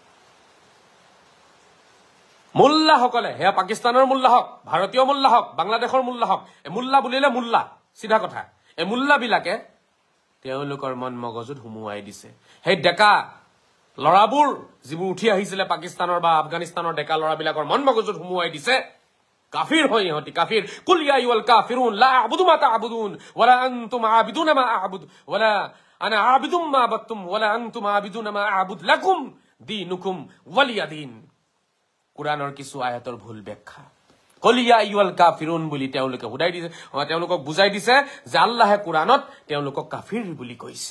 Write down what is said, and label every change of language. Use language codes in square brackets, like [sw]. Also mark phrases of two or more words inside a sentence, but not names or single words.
[as] মুল্লা সকলে হে পাকিস্তানৰ মুল্লা হক ভাৰতীয় মুল্লা হক বাংলাদেশৰ মুল্লা হক এ মুল্লা বুলিলে মুল্লা সিধা কথা এ মুল্লা বিলাকে তেওঁলোকৰ মন মগজুত হুমুৱাই দিছে হে ডেকা লৰাবোৰ যিবোৰ উঠি আহিছিল পাকিস্তানৰ বা আফগানিস্তানৰ ডেকা লৰাবিলাকৰ মন মগজুত হুমুৱাই দিছে কাফিৰ হয় ইহঁতি [ar] كافر قل يا أيها الكافرون لا أعبد ما تعبدون ولا أنتم عابدون ما أعبد ولا أنا عابد ما عبدتم ولا أنتم عابدون ما أعبد لكم دينكم ولي [as] দীন কোৰানৰ কিছু আয়াতৰ ভুল ব্যাখ্যা [ar] قل يا أيها الكافرون [as] বুলি তেওঁলোকে বুজাই দিছে যে আল্লাহে কোৰানত তেওঁলোকক কাফিৰ বুলি কৈছে